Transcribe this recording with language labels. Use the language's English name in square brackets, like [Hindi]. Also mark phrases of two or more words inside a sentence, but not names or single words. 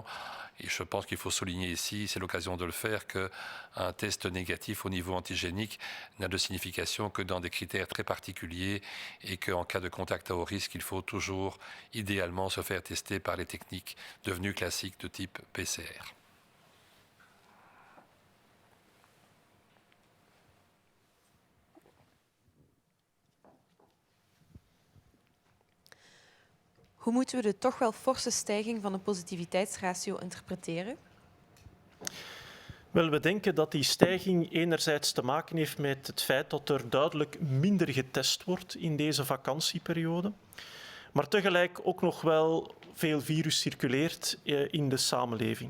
[French] Et je pense qu'il faut souligner ici, c'est l'occasion de le faire, qu'un test négatif au niveau antigénique n'a de signification que dans des critères très particuliers et qu'en cas de contact à haut risque, il faut toujours idéalement se faire tester par les techniques devenues classiques de type PCR. [Dutch] Hoe moeten we de toch wel forse stijging van de positiviteitsratio interpreteren? Wel, we denken dat die stijging enerzijds te maken heeft met het feit dat er duidelijk minder getest wordt in deze vakantieperiode, maar tegelijk ook nog wel veel virus circuleert in de samenleving.